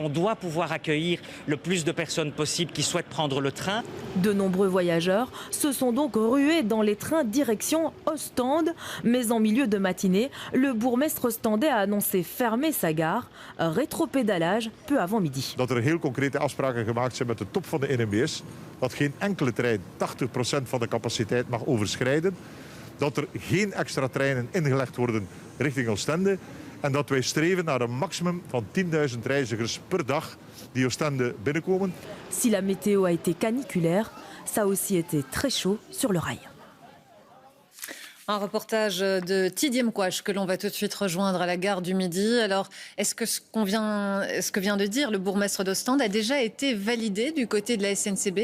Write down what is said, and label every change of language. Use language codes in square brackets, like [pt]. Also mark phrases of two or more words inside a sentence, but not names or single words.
[fr] On doit pouvoir accueillir le plus de personnes possible qui souhaitent prendre le train. De nombreux voyageurs se sont donc rués dans les trains direction Ostende. Mais en milieu de matinée, le bourgmestre ostendais a annoncé fermer sa gare. Rétropédalage peu avant midi. [nl] Dat er heel concrete afspraken gemaakt zijn met de top van de NMBS. Dat geen enkele trein 80% van de capaciteit mag overschrijden. Dat er geen extra treinen ingelegd worden richting Oostende. En dat wij streven naar een maximum van 10.000 reizigers per dag die Oostende binnenkomen. [fr] Si la météo a été caniculaire, ça a aussi été très chaud sur le rail. Un reportage de Tidiem Kouach que l'on va tout de suite rejoindre à la gare du Midi. Alors, est-ce que ce que vient de dire le bourgmestre d'Ostende a déjà été validé du côté de la SNCB?